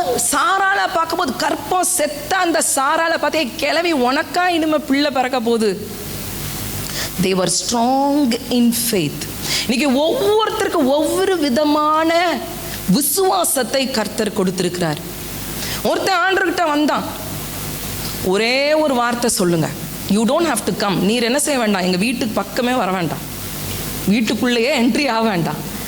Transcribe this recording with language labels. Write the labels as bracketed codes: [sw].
[ta] சாரால பார்க்கும்போது கற்பம் செத்த அந்த சாரால பார்த்தே கிழவி உனக்கா இனிமே பிள்ளை பிறக்க போகுது. [en] They were strong in faith. [ta] இன்னைக்கு ஒவ்வொருத்தருக்கு ஒவ்வொரு விதமான விசுவாசத்தை கர்த்தர் கொடுத்திருக்கிறார். ஒருத்தன் ஆண்டவர்கிட்ட வந்தான், ஒரே ஒரு வார்த்தை சொல்லுங்க, [en] You don't have to come. [ta] நீர் என்ன செய்ய வேண்டாம், எங்கள் வீட்டுக்கு பக்கமே வர வேண்டாம், வீட்டுக்குள்ளேயே என்ட்ரி ஆக வேண்டாம்.